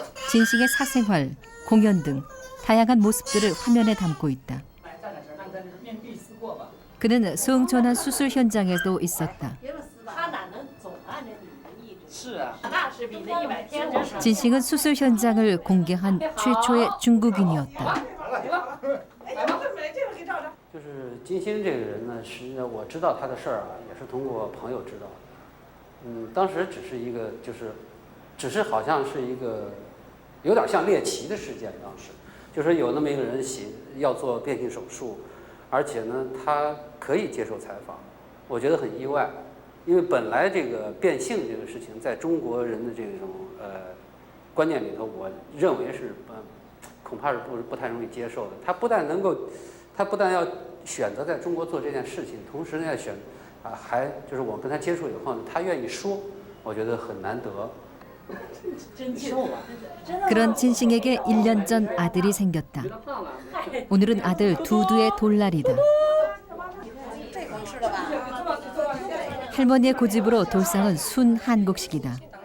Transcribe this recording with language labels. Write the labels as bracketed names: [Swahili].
[Korean] 진싱의 사생활, 공연 등 다양한 모습들을 화면에 담고 있다. 그는 소응전환 수술 현장에도 있었다. 진싱은 수술 현장을 공개한 최초의 중국인이었다. [Chinese] 就是金星这个人呢，实际上我知道他的事儿啊，也是通过朋友知道的。当时只是一个，只是好像是一个，有点像猎奇的事件。当时就是有那么一个人要做变性手术，而且呢，他可以接受采访，我觉得很意外，因为本来这个变性这个事情，在中国人的这种观念里头，我认为是恐怕是不太容易接受的。他不但要选择在中国做这件事情，同时呢还就是我跟他接触以后呢，他愿意说，我觉得很难得。 [Korean] 그런 진싱에게 1년 전 아들이 생겼다. 오늘은 아들 두두의 돌날이다. 할머니의 고집으로 돌상은 순 한국식이다.